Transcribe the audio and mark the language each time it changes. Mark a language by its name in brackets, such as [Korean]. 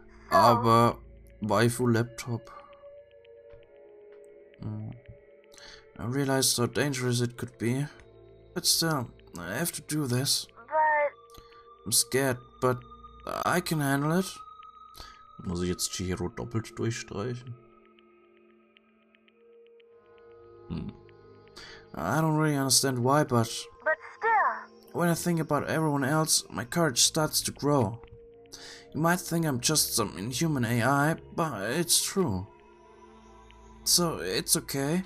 [German] Aber Waifu Laptop. [English] I realized how dangerous it could be. But still, I have to do this. I'm scared, but I can handle it. [German] Muss ich jetzt Chihiro doppelt durchstreichen? [English] I don't really understand why, but still, when I think about everyone else, my courage starts to grow. You might think I'm just some inhuman AI, but it's true. So it's okay.